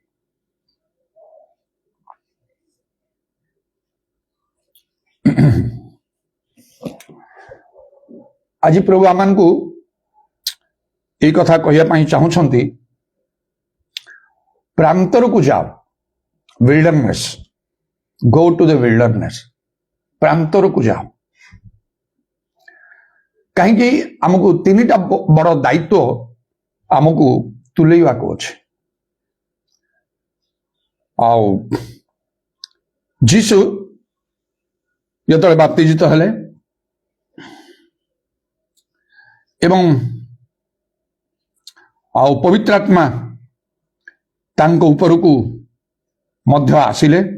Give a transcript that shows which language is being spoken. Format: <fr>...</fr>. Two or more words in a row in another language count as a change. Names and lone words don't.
<or>ଆଜି ପ୍ରଭୁ ଆମମାନଙ୍କୁ ଏଇ କଥା କହିବା ପାଇଁ ଚାହୁଁଛନ୍ତି, ପ୍ରାନ୍ତରକୁ ଯାଅ, ୱିଲ୍ଡରନେସ୍,</or> <en>go to the wilderness,</en> <or>ପ୍ରାନ୍ତରକୁ ଯାଅ। କାହିଁକି ଆମକୁ 3ଟା ବଡ଼ ଦାୟିତ୍ୱ ଆମକୁ ତୁଲେଇବାକୁ ଅଛି। ଆଉ ଯୀଶୁ ଯେତେବେଳେ ବାପ୍ତିଜିତ ହେଲେ ଏବଂ ଆଉ ପବିତ୍ର ଆତ୍ମା ତାଙ୍କ ଉପରକୁ ମଧ୍ୟ ଆସିଲେ,</or>